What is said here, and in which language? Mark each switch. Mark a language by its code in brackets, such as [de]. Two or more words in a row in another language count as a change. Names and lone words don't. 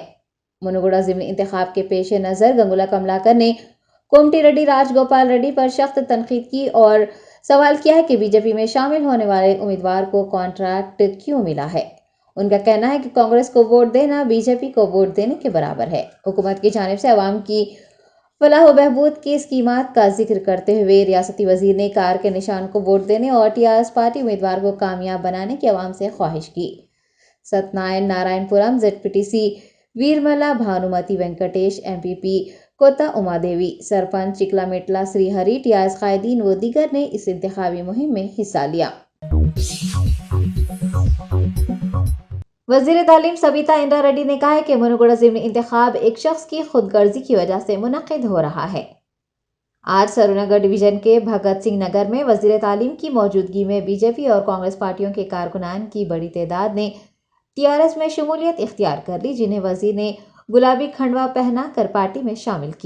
[ur] منوگوڑا ضمنی انتخاب کے پیش نظر گنگولا کملاکر نے کومٹی ریڈی راج گوپال ریڈی پر سخت تنقید کی اور سوال کیا ہے کہ بی جے پی میں شامل ہونے والے امیدوار کو کانٹریکٹ کیوں ملا ہے۔ ان کا کہنا ہے کہ کانگریس کو ووٹ دینا بی جے پی کو ووٹ دینے کے برابر ہے۔ حکومت کی جانب سے عوام کی فلاح و بہبود کی اسکیمات کا ذکر کرتے ہوئے ریاستی وزیر نے کار کے نشان کو ووٹ دینے اور ٹی آر ایس پارٹی امیدوار کو کامیاب بنانے کی عوام سے خواہش کی۔ ست نارائن پورم زیڈ پی ٹی سی ویرملا بھانومتی وینکٹیش ایم پی پی کوتا اما دیوی سرپنچ چکلا میٹلا سری ہری ٹی آر ایس قائدین و دیگر نے اس انتخابی مہم میں حصہ لیا۔ وزیر تعلیم سبیتا انڈرا ریڈی نے کہا ہے کہ منوگوڑا ضمنی انتخاب ایک شخص کی خود غرضی کی وجہ سے منعقد ہو رہا ہے۔ آج سرونگر ڈویژن کے بھگت سنگھ نگر میں وزیر تعلیم کی موجودگی میں بی جے پی اور کانگریس پارٹیوں کے کارکنان کی بڑی تعداد نے ٹی آر ایس میں شمولیت اختیار کر لی، جنہیں وزیر نے گلابی کھنڈوا پہنا کر پارٹی میں شامل کیا۔